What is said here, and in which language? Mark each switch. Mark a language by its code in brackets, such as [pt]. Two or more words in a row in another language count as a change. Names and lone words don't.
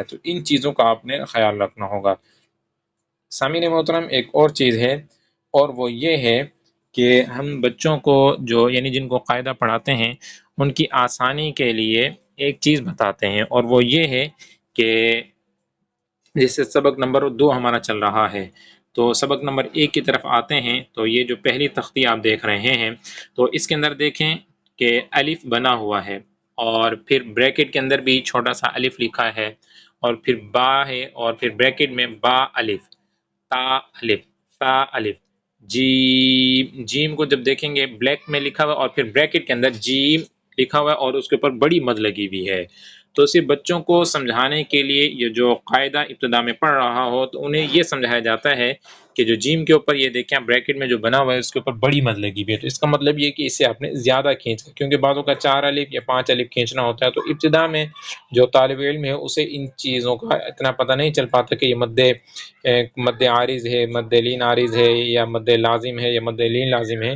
[ur] تو ان چیزوں کا آپ نے خیال رکھنا ہوگا۔ سامعین محترم، ایک اور چیز ہے، اور وہ یہ ہے کہ ہم بچوں کو جو یعنی جن کو قاعدہ پڑھاتے ہیں ان کی آسانی کے لیے ایک چیز بتاتے ہیں، اور وہ یہ ہے کہ جیسے سبق نمبر 2 ہمارا چل رہا ہے، تو سبق نمبر 1 کی طرف آتے ہیں۔ تو یہ جو پہلی تختی آپ دیکھ رہے ہیں، تو اس کے اندر دیکھیں کہ الف بنا ہوا ہے، اور پھر بریکٹ کے اندر بھی چھوٹا سا الف لکھا ہے، اور پھر با ہے، اور پھر بریکٹ میں با الف، تا الف، تا الف، جیم۔ جیم کو جب دیکھیں گے بلیک میں لکھا ہوا، اور پھر بریکٹ کے اندر جیم لکھا ہوا ہے، اور اس کے اوپر بڑی مد لگی ہوئی ہے۔ تو صرف بچوں کو سمجھانے کے لیے یہ جو قاعدہ ابتدا میں پڑھ رہا ہو تو انہیں یہ سمجھایا جاتا ہے کہ جو جیم کے اوپر یہ دیکھیں بریکٹ میں جو بنا ہوا ہے اس کے اوپر بڑی مد لگی ہوئی ہے، تو اس کا مطلب یہ کہ اسے آپ نے زیادہ کھینچ، کیونکہ بعضوں کا 4 الف یا 5 الف کھینچنا ہوتا ہے، تو ابتدا میں جو طالب علم ہے اسے ان چیزوں کا اتنا پتہ نہیں چل پاتا کہ یہ مد عارض ہے، مد لین عارض ہے، یا مد لازم ہے، یا مد لین لازم ہے۔